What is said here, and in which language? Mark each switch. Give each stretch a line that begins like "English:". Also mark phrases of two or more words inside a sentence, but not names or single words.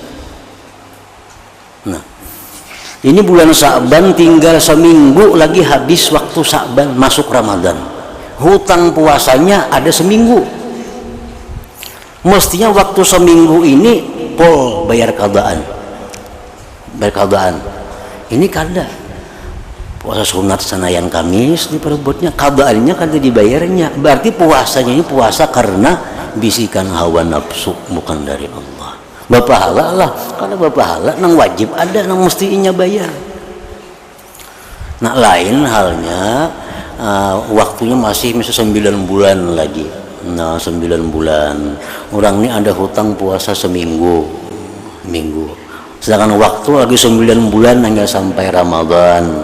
Indonesian: Nah ini bulan Sa'ban tinggal seminggu lagi habis waktu Sa'ban masuk Ramadan. Hutang puasanya ada seminggu.
Banjar: Mestinya waktu seminggu ini pol bayar qadaan. Ini kada. Puasa sunat senayan Kamis diperebutnya, qadaannya kada dibayarnya.
Indonesian: Berarti puasanya ini puasa karena bisikan hawa nafsu, bukan dari Allah.
Banjar: Bapahala lah, karena bapahala nang wajib ada, nang mestinya bayar.
Indonesian: Nah lain halnya waktunya masih 9 bulan lagi. Nah 9 bulan orang ini ada hutang puasa seminggu, sedangkan waktu lagi 9 bulan hingga sampai Ramadan.